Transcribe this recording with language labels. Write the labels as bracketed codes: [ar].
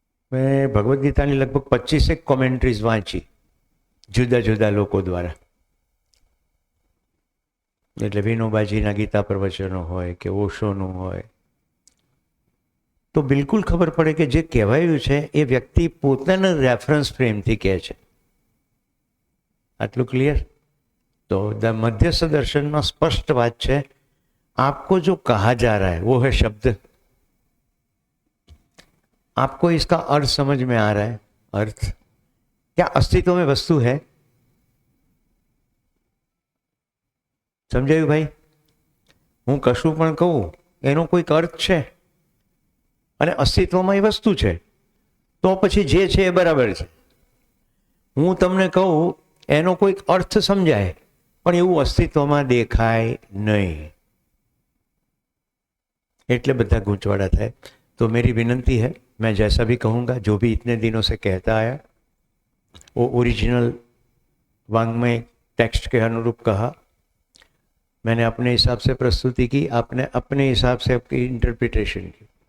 [gu] મેં ભગવદ્ ગીતાની લગભગ 25 કોમેન્ટ્રીઝ વાંચી જુદા જુદા લોકો દ્વારા. એટલે વિનોબાજીના ગીતા પ્રવચનો હોય કે ઓશોનું હોય, તો બિલકુલ ખબર પડે કે જે કહેવાયું છે એ વ્યક્તિ પોતાના રેફરન્સ ફ્રેમથી કહે છે. આટલું ક્લિયર? [hi] तो द मध्यस्थ दर्शन में स्पष्ट बात है, आपको जो कहा जा रहा है वो है शब्द, आपको इसका अर्थ समझ में आ रहा है. अर्थ क्या अस्तित्व में वस्तु है? [gu] समझाયું भाई? હું કશું પણ કહું એનો કોઈક અર્થ છે અને અસ્તિત્વમાં એ વસ્તુ છે, તો પછી જે છે એ બરાબર છે. હું તમને કહું એનો કોઈક અર્થ સમજાય પણ એવું અસ્તિત્વમાં દેખાય નહીં, એટલે બધા ગૂંચવાડા થાય. [hi] तो मेरी विनंती है, मैं जैसा भी कहूँगा, जो भी इतने दिनों से कहता आया वो ओरिजिनल वांग्मय टेक्स्ट के अनुरूप कहा. मैंने अपने हिसाब से प्रस्तुति की, आपने अपने हिसाब से आपकी इंटरप्रिटेशन की.